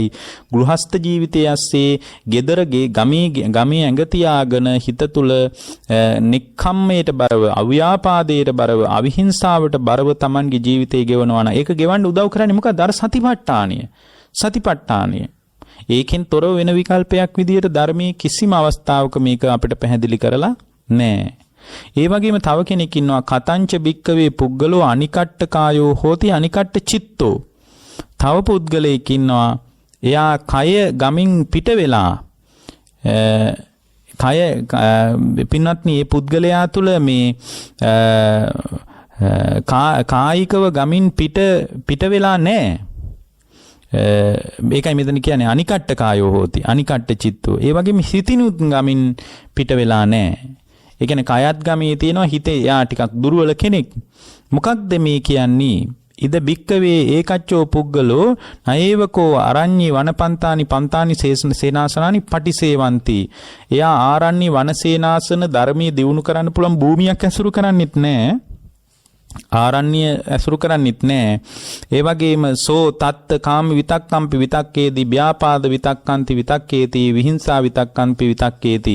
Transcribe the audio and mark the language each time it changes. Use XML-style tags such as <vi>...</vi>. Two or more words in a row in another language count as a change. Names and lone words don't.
<si>ගෘහස්ත ජීවිතයේ ඇස්සේ gedarage ගමේ ඇඟ තියාගෙන හිත තුල නික්කම්මයට බරව, අව්‍යාපාදයට බරව, අවිහිංසාවට බරව Tamanගේ ජීවිතය ගෙවනවා නම් ඒක ගෙවන්න උදව් කරන්නේ මොකද? අර සතිපට්ඨානය. ඒකෙන් තොරව වෙන විකල්පයක් විදියට ධර්මයේ කිසිම අවස්ථාවක මේක අපිට පැහැදිලි කරලා නැහැ. ඒ වගේම තව කෙනෙක් ඉන්නවා</si> <pi>කතංච බික්කවේ පුද්ගලෝ අනිකට්ට කායෝ හෝති අනිකට්ට චිත්තෝ.</pi> <si>තව පුද්ගලයෙක් ඉන්නවා එයා කය ගමින් පිට වෙලා කය පින්වත්නි මේ පුද්ගලයා තුල මේ කායිකව ගමින් පිට වෙලා නැහැ. මේකයි මෙතන කියන්නේ</si> <pi>අනිකට්ඨ කායෝ හෝති අනිකට්ඨ චිත්තෝ.</pi> <si>ඒ වගේම හිතිනුත් ගමින් පිට වෙලා නැහැ. ඒ කියන්නේ කයත් ගමේ තියෙනවා හිතේ යා ටිකක් දුර්වල කෙනෙක්. මොකක්ද මේ කියන්නේ?</si> <pi>ඉද බික්කවේ ඒකච්චෝ පුග්ගලෝ නයේවකෝ අරඤ්ඤේ වනපන්තානි පන්තානි සේනාසනානි පටිසේවಂತಿ.</pi> <si>එයා ආරණ්‍ය වනසේනාසන ධර්මයේ දියුණු කරන්න පුළුවන් භූමියක් ඇසුරු කරන්නෙත් නැහැ. ආරණ්‍ය ඇසුරු කරන්නෙත් නැහැ. ඒ වගේම</si> <pi>සෝ තත්ත කාම විතක්කම්පි විතක්කේති ව්‍යාපාද විතක්කන්ති විතක්කේති විහිංසා විතක්කම්පි විතක්කේති.</pi>